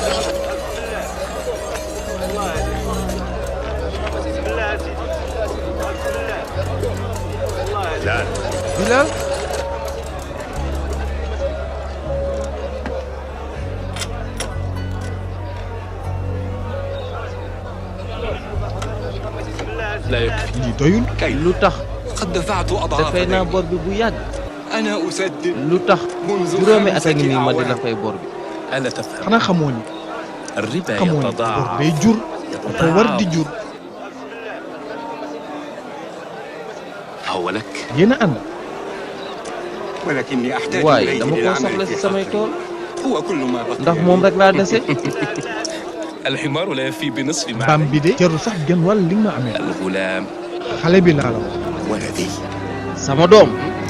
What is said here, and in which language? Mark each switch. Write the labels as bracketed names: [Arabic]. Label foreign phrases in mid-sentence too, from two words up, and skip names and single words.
[Arabic] لا Bilal لا يكفي [Wolof] lii doyul lu tax [Arabic] قد دفعت أضعاف [Wolof] dafay naa [Arabic] ديني. [Wolof] bor bi bu yàgg [Arabic] أنا أسدد [Wolof] lu tax [Arabic] منذ [Wolof] juróomi at a 5 ngi nii ma di la [Arabic] أعوام. [Wolof] fay bor bi [Arabic] ألا تفهم [Wolof] xanaa xamoo ni [Arabic] الربا [Wolof] xamoo ni bor [Arabic] يتضاعف [Wolof] day jur dafa war di jur [Arabic] هو لك [Wolof] yéen a ànd [Arabic] ولكني أحتاج [Wolof] waaye [Arabic] إليه [Wolof] dama koo [Arabic] للعمل [Wolof] soxla [Arabic] في [Wolof] si samay [Arabic] حقله. [Wolof] tool [Arabic] هو كل ما بقي [Wolof] ndax moom rek laa dese [Arabic] الحمار لا يفي بنصف [Wolof] mbaam [Arabic] معنى [Wolof] bi de jarul sax genn wàll li nga ma amee [Arabic] الغلام [Wolof] xale bi laa la wax [Arabic] ولدي [Wolof] sama doom